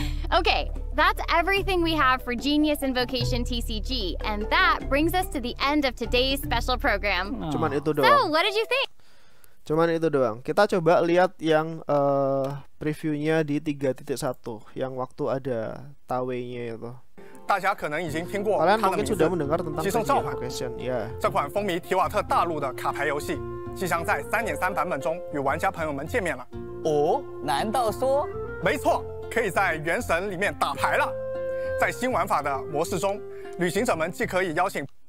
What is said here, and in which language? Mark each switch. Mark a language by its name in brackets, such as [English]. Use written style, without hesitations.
[English] Okay, that's everything we have for Genius Invocation TCG, and that brings us to the end of today's special program. [Indonesian] Cuman itu doang. [English] So, what did you think? [Indonesian] Cuman itu doang. Kita coba lihat yang previewnya di 3.1 yang waktu ada Tawei-nya itu. Kalian mungkin sudah mendengar tentang Invocation, ya. [Chinese] 这款风靡提瓦特大陆的卡牌游戏，即将在3.3版本中与玩家朋友们见面了。哦，难道说？没错，可以在原神里面打牌了。在新玩法的模式中，旅行者们既可以邀请。